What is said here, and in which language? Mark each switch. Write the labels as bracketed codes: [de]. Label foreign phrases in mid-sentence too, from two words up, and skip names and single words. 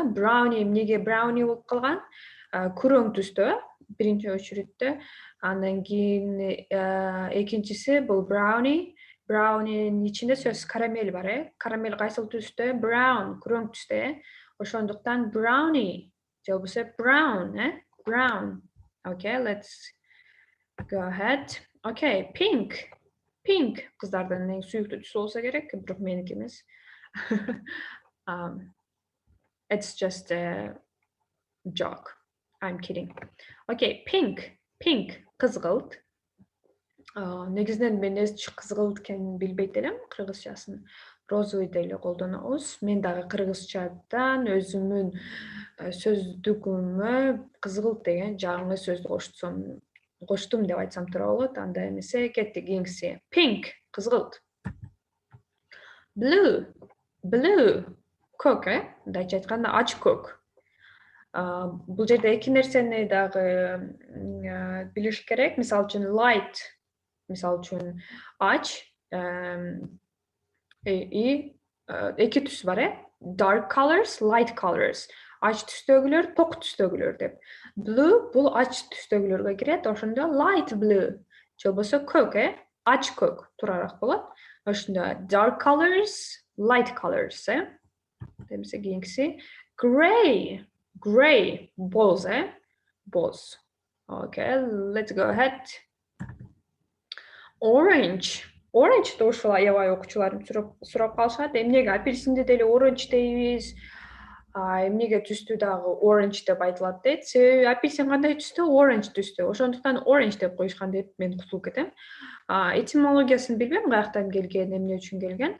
[ky] Brownie эмнеге brownie болуп калган? Күрөң түстө, биринчи очередте. Андан кийин экинчиси бул brownie. Brownie'нин ичинде сөзсүз карамель бар, Карамель кайсыл түстө? Brown, күрөң түстө. Ошондуктан brownie, же болбосо brown. [en] Okay, let's go ahead. Okay, pink. [ky] Кыздардын эң сүйүктүү түсү болсо керек, бирок меники эмес. [en] It's just a joke. I'm kidding. Okay, pink, [ky] кызгылт. Негизинен мен кызгылт экенин билбейт элем, кыргызчасын розовый деле колдонобуз. Мен дагы кыргызчадан өзүмдүн сөздүгүмө кызгылт деген жаңы сөздү коштум деп айтсам туура болот. Анда эмесе кеттик кийинкиси. Pink, кызгылт. Blue, көк, мындайча айтканда ач көк. Бул жерде эки нерсени дагы билиш керек. Мисалы үчүн light, мисалы үчүн ач, эки түс бар, [en] dark colors, light colors. [ky] Ач түстөгүлөр, ток түстөгүлөр деп. Blue бул ач түстөгүлөргө кирет, ошондо [en] light blue. [ky] Же болбосо көк, ач көк туурараак болот. [en] Ошондо dark colors, light colors, [ky] Демесе кийинкиси gray, боз, боз. [en] Okay, let's go ahead. [ky] Orange да ушул аябай окуучуларым сурап калышат. Эмнеге апельсинди деле orange дейбиз? Эмнеге түстү дагы orange деп айтылат дейт. Себеби апельсин кандай түстө? Orange түстө. Ошондуктан orange деп коюшкан деп мен кутулуп кетем. Этимологиясын билбейм, каяктан келген, эмне үчүн келген.